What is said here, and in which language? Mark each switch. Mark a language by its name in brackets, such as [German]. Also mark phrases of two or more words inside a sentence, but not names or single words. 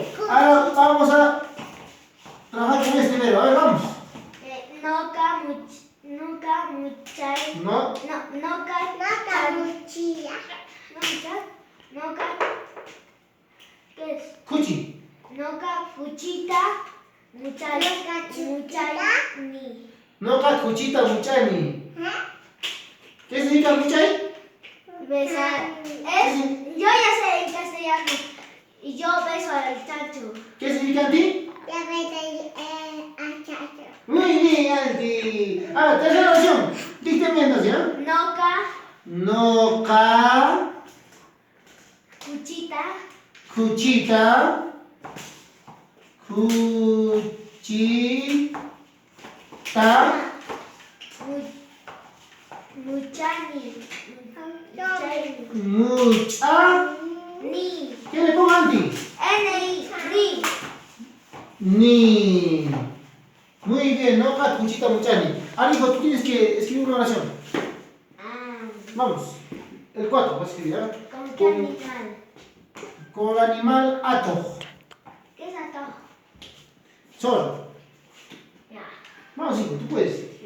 [Spanish] Ahora vamos a trabajar con este verbo. A ver, vamos. [Quechua] Noka, muchai. [Spanish] No. Noka, ¿qué es? [Quechua] Cuchi. Noka, fuchita, muchai, ni. Noca, cuchita, muchani. [Spanish] ¿Qué significa muchay? Besar. Yo ya sé en castellano. Y yo beso al chacho. ¿Qué significa, Anti? Muy bien, Anti. Ahora, tercera oración. Dicten bien, entonces, ¿ya? Noca, [Quechua] Cuchita, cuchita, muchani, mucha. ni. [Spanish] ¿Qué le pongo, Anti? [Quechua] Ni. [Spanish] Ni. Muy bien, [Quechua] noca, cuchita, muchani. [Spanish] Ahora, hijo, tú tienes que escribir una oración. Vamos. El 4, vas a escribir, ¿eh? ¿Con qué animal? Con el animal ato. ¿Qué es ato? Solo. Ya. Vamos, hijo, tú puedes.